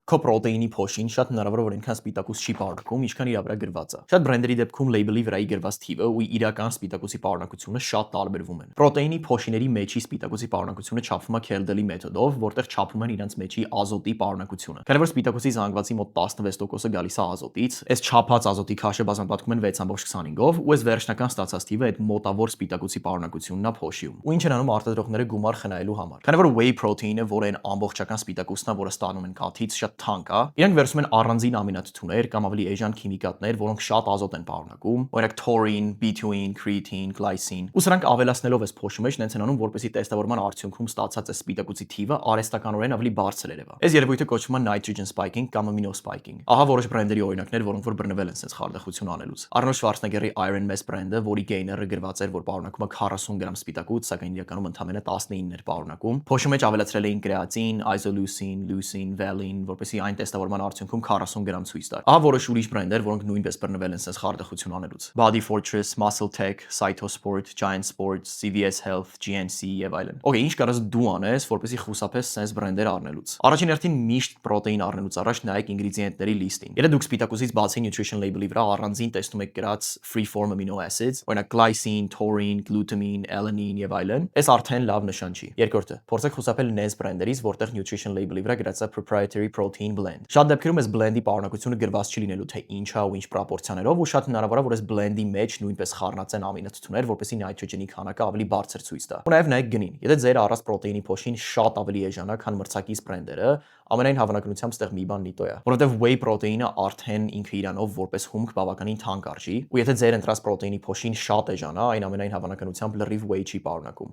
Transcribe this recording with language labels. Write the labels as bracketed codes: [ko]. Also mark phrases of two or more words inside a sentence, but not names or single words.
[hy] Քո պրոտեինի փոշին շատ հնարավոր է որ այնքան սպիտակուց չի պարունակում, ինչքան իր վրա գրված է։ Շատ բրենդերի դեպքում լեյբլի վրայի գրված թիվը ու իրական սպիտակուցի պարունակությունը շատ տարբերվում են։ Պրոտեինի փոշիների մեջի սպիտակուցի պարունակությունը չափվում է Քելդելի մեթոդով, որտեղ չափում են իրենց մեջի ազոտի պարունակությունը։ Քանի որ սպիտակուցի զանգվածի մոտ 16%-ը գալիս է ազոտից, այս չափած ազոտի քաշը բազմապատկում են 6.25-ով ու այս վերջնական ստացած թիվը այդ մոտավոր սպիտակուցի պարունակությունն է փոշիում։ Ու ինչ են անում արտադրողները գումար խնայելու համար։ Քանի որ [en] whey protein- [hy] ը, որը այն ամբողջական սպիտակուցն է, որը ստանում են կաթից, շատ թանկ է, իրենք վերցնում են առանձին ամինաթթուներ կամ ավելի էժան քիմիկատներ, որոնք շատ ազոտ են պարունակում, օրինակ taurine, betaine, creatine, glycine, ու սրանք ավելացնելով այս փոշի մեջ նենց են անում, որպեսզի տեստավորման արդյունքում ստացած այս սպիտակուցի թիվը արհեստականորեն ավելի բարձր երևա։ Այս երևույթը կոչվում է [en] nitrogen spiking [hy] կամ [en] amino spiking։ [hy] Ահա որոշ բրենդերի օրինակներ, որոնք որ բռնվել են sense խարդախություն անելուց։ Arnold Schwarzenegger-ի Iron Mass բրենդը, որի գեյները գրված էր, որ պարունակում է 40 գրամ սպիտակուց, սակայն իրականում ընդամենը 19 էր պարունակում։ Փոշի մեջ ավելացրել էին կրեատին, isoleucine, leucine, valine, որպեսզի այն տեստավորման արդյունքում 40 գրամ ցույց տար։ Ահա որոշ ուրիշ բրենդեր, որոնք նույնպես բռնվել են sense խարդախություն անելուց։ Body Fortress, Muscle Tech, Cytosport, Giant Sports, CVS Health, GNC եւ այլն։ Okay, ինչ կարաս դու անես, որպեսզի խուսափես sense բրենդեր առնելուց։ Առաջին հերթին միշտ պրոտեին առնելուց առաջ նայեք ինգրեդիենտների լիստին։ Եթե դուք սպիտակուցից բացի [en] nutrition label- [hy] ի վրա առանձին տեսնում եք գրած [en] free form amino acids, [hy] օրինակ glycine, taurine, glutamine, alanine եւ այլն, այս արդեն լավ նշան չի։ Երկրորդը, փորձեք խուսափել նենց բրենդերից, որտեղ [en] nutrition label- [hy] ի վրա գրած է [en] proprietary protein blend։ [hy] Շատ դեպքերում այս blend-ի պարունակությունը գրված չի լինելու թե ինչ է ու ինչ պրոպորցիաներով, ու շատ հնարավոր է որ այս blend-ի մեջ նույնպես խառնած են ամինաթթուներ, որպեսզի nitrogen-ի քանակը ավելի բարձր ցույց տա։ Ու նաեւ նայեք գնին։ Եթե ձեր առած պրոտեինի փոշին շատ ավելի էժան է, քան մրցակից բրենդերը, ամենայն հավանականությամբ ստեղ մի բան նիտո է, որովհետև whey պրոտեինը արդեն ինքը իրանով որպես հումք բավականին թանկ արժի, ու եթե ձեր ընտրած պրոտեինի փոշին շատ էժան է, այն ամենայն հավանականությամբ լրիվ whey չի պարունակում։